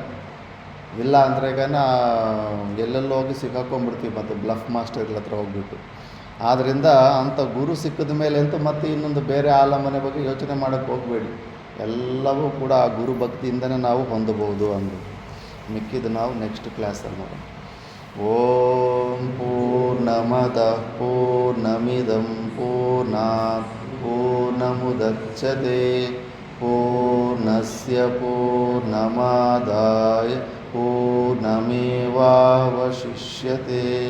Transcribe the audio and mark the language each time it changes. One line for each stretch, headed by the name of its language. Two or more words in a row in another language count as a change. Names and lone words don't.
Kannada: ಇಲ್ಲ ಅಂದರೆ ಎಲ್ಲೆಲ್ಲೋ ಹೋಗಿ ಸಿಕ್ಕಾಕೊಂಡ್ಬಿಡ್ತೀವಿ ಮತ್ತು
English: bluff masterಗಳ
Kannada: ಹತ್ರ ಹೋಗ್ಬಿಟ್ಟು. ಆದ್ದರಿಂದ ಅಂಥ ಗುರು ಸಿಕ್ಕಿದ ಮೇಲೆ ಅಂತೂ ಮತ್ತೆ ಇನ್ನೊಂದು ಬೇರೆ ಆಲಮನೆ ಬಗ್ಗೆ ಯೋಚನೆ ಮಾಡೋಕ್ಕೆ ಹೋಗಬೇಡಿ. ಎಲ್ಲವೂ ಕೂಡ ಆ ಗುರು ಭಕ್ತಿಯಿಂದನೇ ನಾವು ಹೊಂದಬಹುದು ಅಂದು. ಮಿಕ್ಕಿದ್ದು ನಾವು
English: next classಲ್ಲಿ
Kannada: ನೋಡೋಣ.
Sanskrit: ಓಂ ಪೂರ್ಣಮದಃ ಪೂರ್ಣಮಿದಂ ಪೂರ್ಣಾತ್ ಪೂರ್ಣಮುದಚ್ಯತೆ ಪೂರ್ಣಸ್ಯ ಪೂರ್ಣಮಾದಾಯ ಪೂರ್ಣಮೇವಾವಶಿಷ್ಯತೆ.